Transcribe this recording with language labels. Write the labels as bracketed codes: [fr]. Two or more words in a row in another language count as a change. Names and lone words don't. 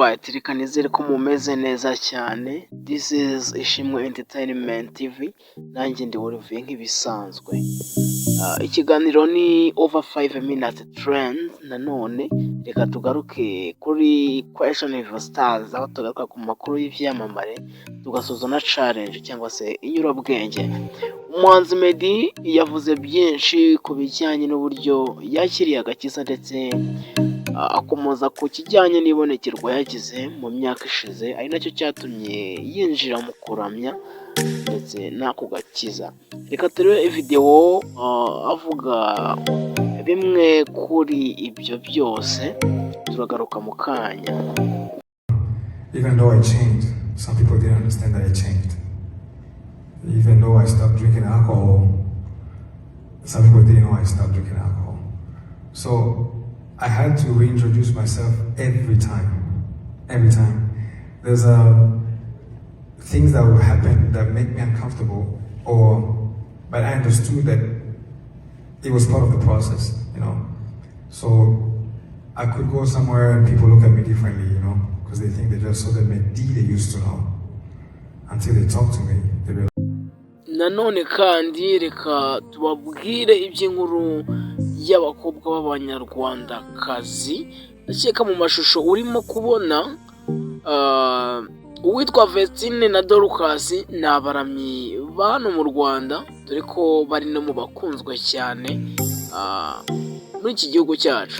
[rw] reka nizere ko mumeze neza cyane. [en] This is Ishimwe Entertainment TV, [rw] nanjye ndi Olivier nk'ibisanzwe. Ikiganiro ni [en] over 5 minutes trends. [rw] Nanone reka tugaruke kuri [en] question of stars, [rw] aho tugaruka ku makuru y'ivyamamare tugasoza na challenge cyangwa se inyurabwenge. Umuhanzi Meddy yavuze byinshi ku bijyanye n'uburyo yakiriye agakiza ndetse akomoza ku kijyanye n'ibonekerwa yagize mu myaka ishize, ari nacyo cyatumye yinjira mu kuramya ndetse n'ako gakiza. Reka turebe video avuga bimwe kuri ibyo byose, turagaruka mu kanya. [en] Even though I changed, some people didn't understand that I changed. Even though I stopped drinking alcohol, some people didn't know I stopped drinking alcohol. So I had to reintroduce myself every time. Every time. There's things that will happen that make me uncomfortable, but I understood that it was part of the process, you know. So I could go somewhere and people look at me differently, you know, because they think they just saw the Meddy they used to know. Until they talk to me, they realize. [rw] Nanone kandi reka tubabwire iby'inkuru y'abakobwa b'abanyarwandakazi. Ndakeka mu mashusho urimo kubona uwitwa Vestine na Dorcas ni abaramyi ba hano mu Rwanda, dore ko bari no mu bakunzwe cyane muri iki gihugu cyacu.